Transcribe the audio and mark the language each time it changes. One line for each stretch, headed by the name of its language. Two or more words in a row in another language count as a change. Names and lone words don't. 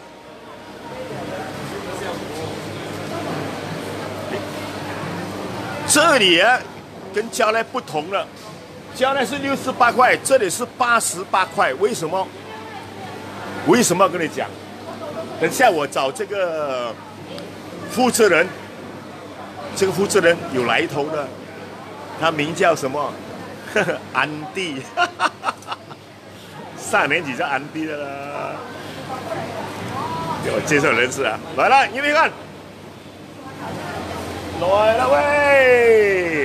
Chinese: 這裡啊，跟蕉賴不同了，蕉賴是68塊，這裡是88塊，為什麼？跟你講，等下我找這個負責人，這個負責人有來頭的，他名叫什麼？安迪，上年紀叫安迪的啦，給我介紹人士啊，來了，你們看。來了喂！